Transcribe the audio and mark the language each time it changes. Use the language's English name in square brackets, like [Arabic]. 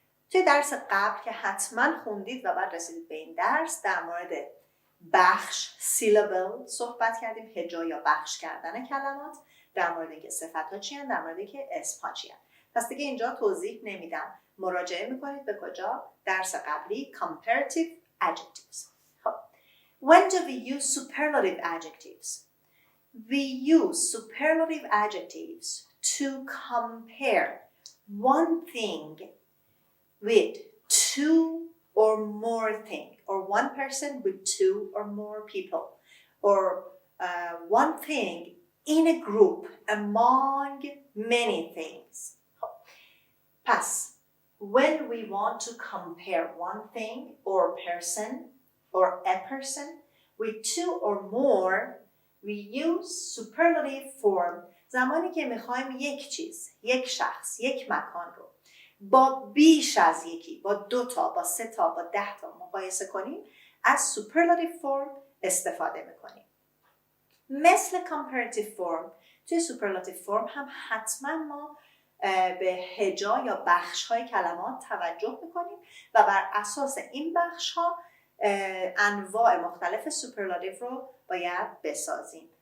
[Persian] توی درس قبل که حتما خوندید و بعد رسیدید به این درس در مورد بخش syllable صحبت کردیم، هجا یا بخش کردن کلمات، در مورد اینکه صفت‌ها چی هستند، در مورد اینکه اسم‌ها چی هستند. پس دیگه اینجا توضیح نمیدم. مراجعه میکنید به کجا؟ درس قبلی comparative adjectives. [English] خب. When do we use superlative adjectives? We use superlative adjectives to compare one thing with 2 or more things, or one person with 2 or more people, or one thing in a group among many things. Past. When we want to compare one thing or person or a person with 2 or more, we use superlative form. [Persian] زمانی که میخوایم یک چیز، یک شخص، یک مکان رو با بیش از یکی، با 2 تا، با 3 تا، با 10 تا مقایسه کنیم، از superlative form استفاده میکنیم. مثل comparative form، توی superlative form هم حتما ما به هجا یا بخش‌های کلمات توجه میکنیم و بر اساس این بخش‌ها انواع مختلف superlative رو باید بسازیم.